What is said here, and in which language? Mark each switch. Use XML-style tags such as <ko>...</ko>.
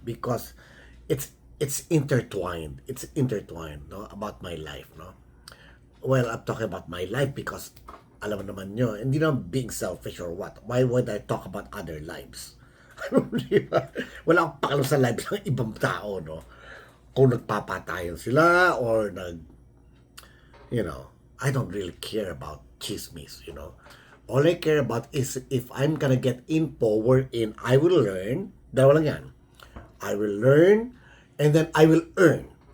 <en>Because it's intertwined. It's intertwined, no? About my life, no? Well, I'm talking about my life because</en> <tl>alam mo naman nyo, hindi naman</tl> <en>being selfish or what. Why would I talk about other lives?</en> <tl>Wala akong pakalam sa lives ng ibang tao, no? Kung nagpapatayan sila</tl> <en>or I don't really care about chismis, All I care about is if I'm gonna get info wherein I will learn,</en> <tl>dalawa lang yan.</tl> <en>I will learn, and then I will earn.</en>